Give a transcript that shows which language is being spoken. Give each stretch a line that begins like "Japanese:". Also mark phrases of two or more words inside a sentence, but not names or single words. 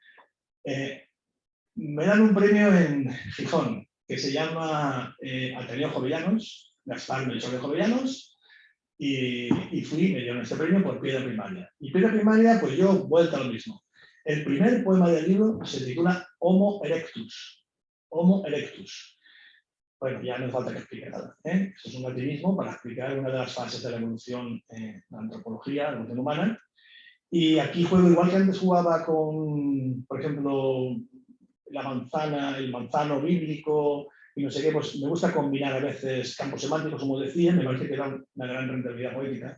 Spanish: Me dan un premio en Gijón que se llama Ateneo Jovellanos, Gaspar Melchor de Jovellanos, y me dieron este premio por Piedra Primaria. Y Piedra Primaria, pues yo vuelta a lo mismo. El primer poema del libro se titula Homo erectus. Homo erectus. Bueno, ya no hace falta que explique nada. Esto es un latinismo para explicar una de las fases de la evolución de la antropología, la evolución humana. Y aquí juego igual que antes jugaba con, por ejemplo, la manzana, el manzano bíblico y no sé qué, pues me gusta combinar a veces campos semánticos, como decía, me parece que da una gran rentabilidad poética.